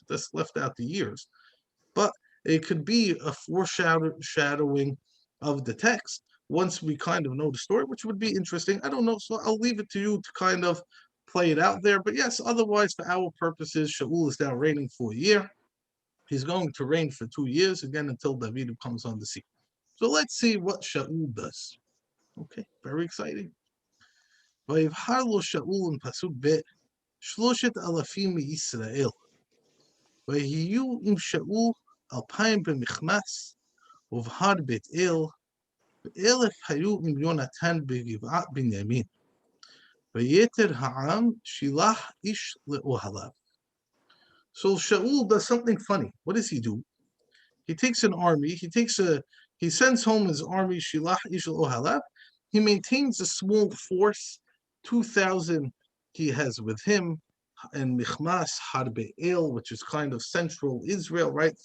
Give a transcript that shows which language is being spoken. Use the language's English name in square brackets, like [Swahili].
[English] It just left out the years. But it could be a foreshadowing of the text once we kind of know the story, which would be interesting. I don't know, so I'll leave it to you to kind of play it out there. But yes, otherwise, for our purposes, Shaul is now reigning for a year. He's going to reign for 2 years, again, until David comes on the scene. So let's see what Shaul does. Okay, very exciting. [Hebrew] ויבחר לו שאול פסוק ב' 3,000 מישראל. ויהיו עם שאול 2,000 במחמס, ובהר בית אל, ו1,000 היו עם יונתן בגבעת בנימין. ויתר העם שילח איש לאוהליו. [English] So Shaul does something funny. What does he do? He takes an army, he sends home his army, [Hebrew] Shilach Ish Ohalav. [English] He maintains a small force, 2,000 he has with him, and Michmas Harbe El, which is kind of central Israel, right?